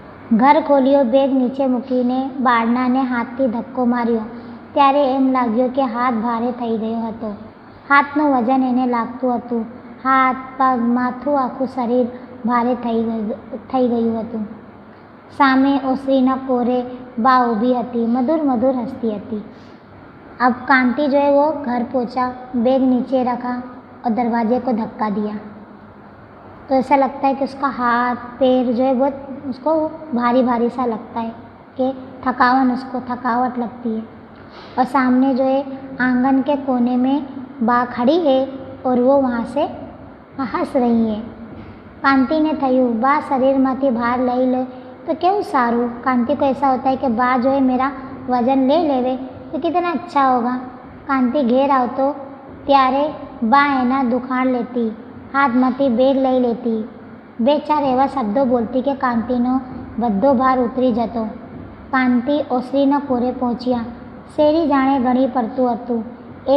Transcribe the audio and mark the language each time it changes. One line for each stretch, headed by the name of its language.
Gujarati: घर खोलियो, બેગ નીચે મૂકીને બારણાને હાથથી ધક્કો માર્યો ત્યારે એમ લાગ્યું કે હાથ ભારે થઈ ગયો હતો। હાથનું વજન એને લાગતું હતું। હાથ, પગ, માથું, આખું શરીર ભારે થઈ ગયું હતું। સામે ઓસરીના કોરે બા ઊભી હતી, મધુર મધુર હસતી હતી।
Hindi: अब कांति जो है वो घर पहुंचा, बैग नीचे रखा और दरवाजे को धक्का दिया। तो ऐसा लगता है कि उसका हाथ पैर जो है बहुत उसको भारी भारी सा लगता है, कि उसको थकावट लगती है। और सामने जो है आंगन के कोने में बा खड़ी है और वो वहाँ से हंस रही है।
Gujarati: कांति ने थयूं बा शरीरમાંથી ભાર લઈ લે तो કેવું સારું।
Hindi: कांति को ऐसा होता है कि बा जो है मेरा वजन ले लेवे तो कितना अच्छा होगा।
Gujarati: कांति ઘેર આવતો ત્યારે બા એના દુખાણ લેતી, હાથમાંથી બેગ લઈ લેતી, બે ચાર એવા શબ્દો બોલતી કે કાંતિનો બધો ભાર ઉતરી જતો। કાંતિ ઓસરીના કોરે પહોંચ્યા। શેરી જાણે ગળી પડતું હતું।